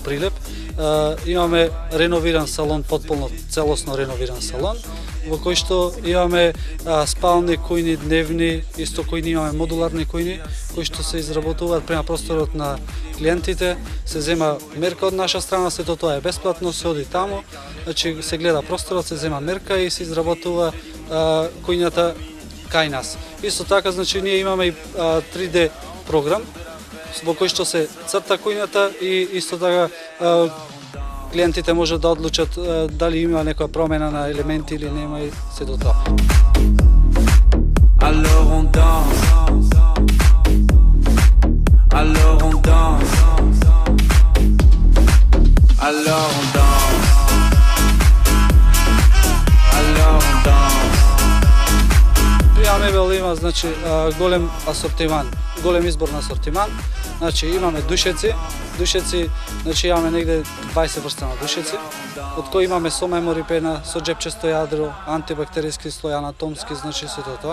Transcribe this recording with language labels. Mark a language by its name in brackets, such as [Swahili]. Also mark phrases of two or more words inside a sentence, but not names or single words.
[Macedonian] Прилеп, имаме реновиран салон, потполно целосно реновиран салон, во кој што имаме спални кујни, дневни, исто кујни, имаме модуларни кујни, кои што се изработуваат према просторот на клиентите, се зема мерка од наша страна, сето тоа е бесплатно, се оди таму, значи се гледа просторот, се зема мерка и се изработува кујњата кај нас. Исто така, значи, ние имаме и 3D програм, во кој што се црта кујњата и исто така клиентите може да одлучат дали има некоја промена на елементи или нема и сето тоа. [French] Alors on danse. Alors on danse. Alors on danse. Alors on danse. [Macedonian] Прима Мебел има, значи, голем асортиман, голем избор на асортиман. Значи имаме душеци, значи имаме негде 20 врста на душеци, од кои имаме со мемори пена, со џепчесто јадро, антибактериски слој, анатомски, значи сето тоа.